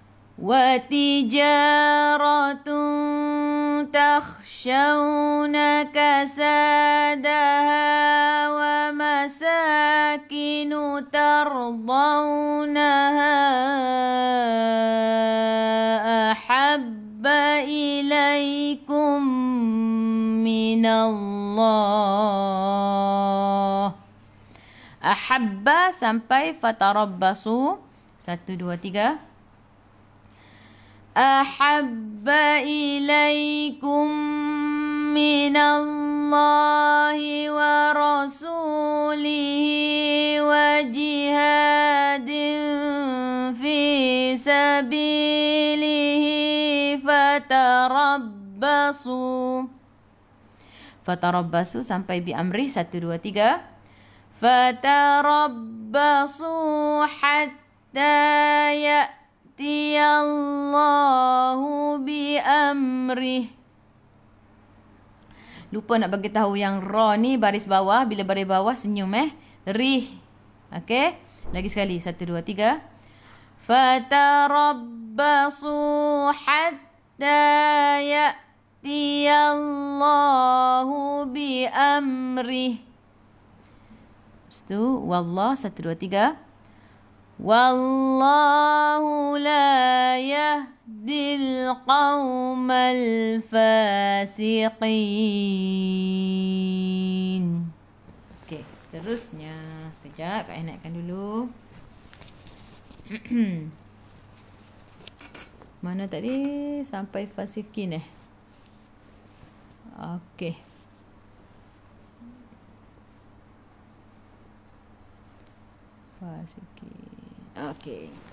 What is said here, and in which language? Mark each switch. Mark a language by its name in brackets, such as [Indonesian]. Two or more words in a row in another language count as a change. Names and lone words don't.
[Arabic] وتجارة تخشون كسادها ومساكن ترضونها أحب إليكم من الله. Ahabba sampai fatarabbasu. [Malay] 1, 2, 3. [Arabic] أحب إليكم من الله ورسوله وجهاد في سبيله فتربصوا. Fatarabbasu sampai بأمره. [Malay] 1, 2, 3. [Arabic] فتربصوا حتى يأتي الله بأمره. [Malay] Lupa nak bagi tahu yang ra ni baris bawah. Bila baris bawah senyum rih. Okey. Lagi sekali. 1, 2, 3. [Arabic] فتربصوا حتى يأتي الله بأمره. [Malay] Lepas tu, wallah. 1, 2, 3. [Arabic] والله لا يهدي القوم الفاسقين. [Malay] Okey, seterusnya. Sekejap, Kak naikkan dulu. Mana tadi? Sampai fasiqin Okey. Fasiqin. Okey.